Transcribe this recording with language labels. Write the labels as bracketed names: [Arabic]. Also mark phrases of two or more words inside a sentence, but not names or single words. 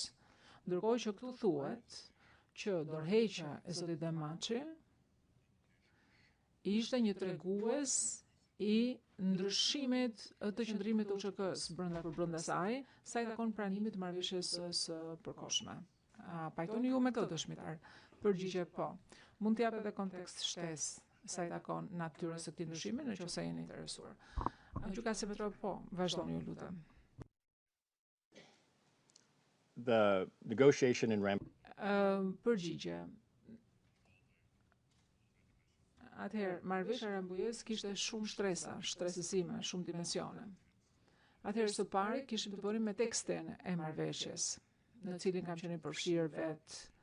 [Albanian] Ndërkohë që këtu thuhet që dorëheqja e zotit Demaçi ishte një tregues i ndryshimit të qëndrimit të UÇK-s brenda saj, sa i takon pranimit të marrëveshjes së përkohshme. Pajtoni ju me këtë dëshmitar? Përgjigje po. Mund të jap edhe kontekst shtesë sa i takon natyrës së këtij ndryshimi nëse jeni interesuar. Gjykatësi Petrov, po, vazhdoni ju lutem. [English] The negotiation in [Albanian] Përgjigje. Atëherë, marrëveshja e Rambujes kishte shumë shtresësime, shumë dimensione. Atëherë, së pari kishim të bënim me tekstin e marrëveshjes, në cilin kam qenë përfshirë vetë.